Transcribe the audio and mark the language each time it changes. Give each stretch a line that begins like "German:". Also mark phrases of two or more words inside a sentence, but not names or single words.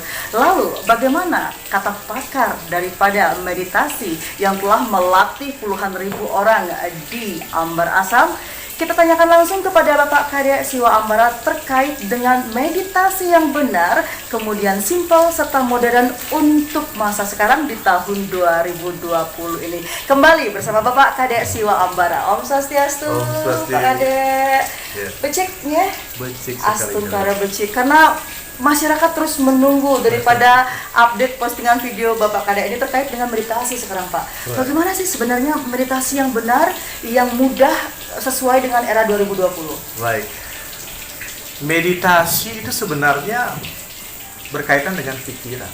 Indonesian: Lalu bagaimana kata pakar daripada meditasi yang telah melatih puluhan ribu orang di Ambar Asam? Kita tanyakan langsung kepada Bapak Kadek Siwa Ambara terkait dengan meditasi yang benar, kemudian simpel serta modern untuk masa sekarang di tahun 2020 ini. Kembali bersama Bapak Kadek Siwa Ambara. Om Swastiastu, Pak Kadek.
Balinese: Becik ya? Becik Astunkara becik.
Indonesian: Karena masyarakat terus menunggu daripada update postingan video Bapak Kadek ini terkait dengan meditasi sekarang, Pak. Bagaimana sih sebenarnya meditasi yang benar, yang mudah, sesuai dengan era 2020? Baik. Meditasi itu sebenarnya berkaitan dengan pikiran.